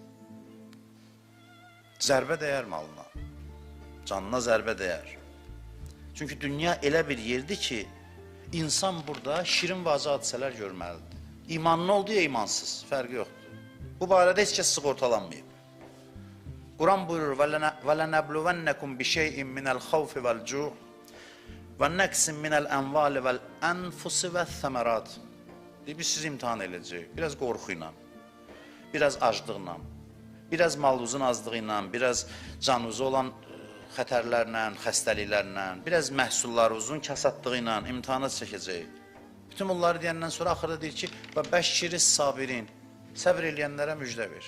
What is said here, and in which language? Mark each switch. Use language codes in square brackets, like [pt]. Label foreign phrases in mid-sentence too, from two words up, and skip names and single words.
[az] Zərbə dəyər malına, canına zərbə dəyər. Çünki dünya elə bir yerdir ki, insan burada şirin və acı hadisələr görməlidir. İmanlı oldu ya imansız, fərqi yoxdur. Bu barədə heç kəs sığortalanmayıb. Quran buyurur, [ar] وَلَنَبْلُوَنَّكُمْ بِشَيْءٍ مِنَ الْخَوْفِ وَالْجُوعِ وَنَّقْسٍ مِنَ الْأَنْوَالِ وَالْأَنْفُسِ وَالثَّمَرَاتِ. [az] Biz sizi imtihan edəcəyik. Biraz qorxu ilə, biraz aclıqla, biraz malınızın azlığı ilə, biraz canınıza olan xətərlərlə, xəstəliklərlə, biraz məhsullarınızın kasadlığı ilə imtihana çəkəcəyik. Bütün bunları deyəndən sonra axırda deyir ki, [ar] بشر الصابرين, [az] səbr eləyənlərə müjdə ver.